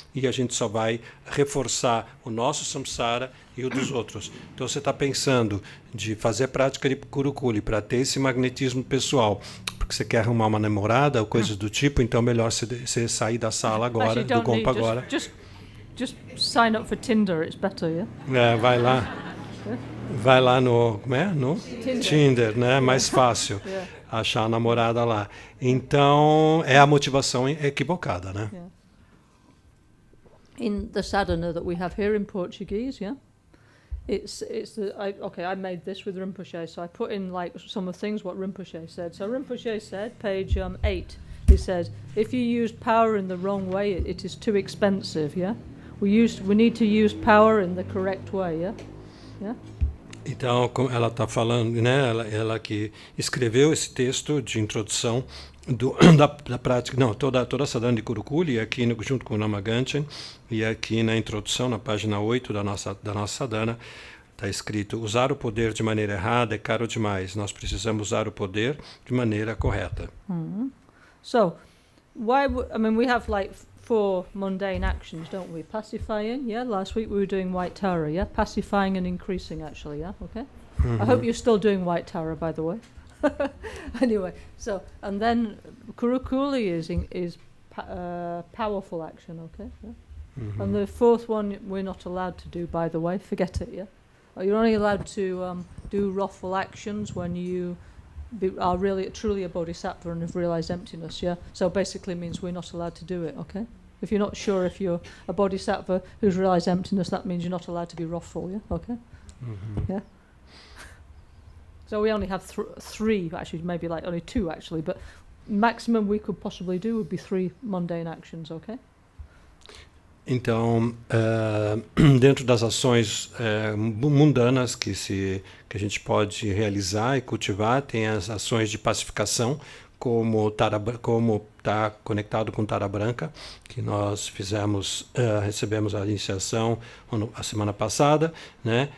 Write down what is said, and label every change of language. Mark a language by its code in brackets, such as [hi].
[pt] E a gente só vai reforçar o nosso samsara e o dos outros. Então você está pensando de fazer a prática de Kurukulle para ter esse magnetismo pessoal, porque você quer arrumar uma namorada ou coisas do tipo, então melhor você sair da sala agora, do compa agora. [en] Just sign up for Tinder, it's better, yeah? [pt] Vai lá no, como é? No Tinder, né? Mais fácil achar a namorada lá. Então, é a motivação equivocada, né? [en] Yeah. In the sadhana that we have here in Portuguese, yeah? I made this with Rinpoche, so I put in like some of the things what Rinpoche said. So Rinpoche said, page 8, he says, if you use power in the wrong way, it is too expensive, yeah? We need to use power in the correct way, yeah? Yeah? [pt] Então, ela está falando, né? Ela que escreveu esse texto de introdução da prática, não, toda a sadhana de Kurukulle, aqui junto com o Lama Ganchen, e aqui na introdução, na página 8 da nossa sadhana, está escrito: usar o poder de maneira errada é caro demais. Nós precisamos usar o poder de maneira correta. [en] So, we have like 4 mundane actions, don't we? Pacifying, yeah? Last week we were doing White Tara, yeah? Pacifying and increasing, actually, yeah? Okay? I hope you're still doing White Tara, by the way. Anyway, so, and then Kurukulle is powerful action, okay? Yeah? And the 4th one we're not allowed to do, by the way. Forget it, yeah? You're only allowed to do wrathful actions when you are really truly a bodhisattva and have realized emptiness, yeah? So basically means we're not allowed to do it, okay? If you're not sure if you're a bodhisattva who's realized emptiness, that means you're not allowed to be wrathful, yeah? Okay? Yeah? So we only have 3, actually, maybe like only 2 actually, but maximum we could possibly do would be 3 mundane actions, okay? [pt] Então, dentro das ações mundanas que a gente pode realizar e cultivar, tem as ações de pacificação, como está conectado com Tara Branca, que nós recebemos a iniciação a semana passada, né?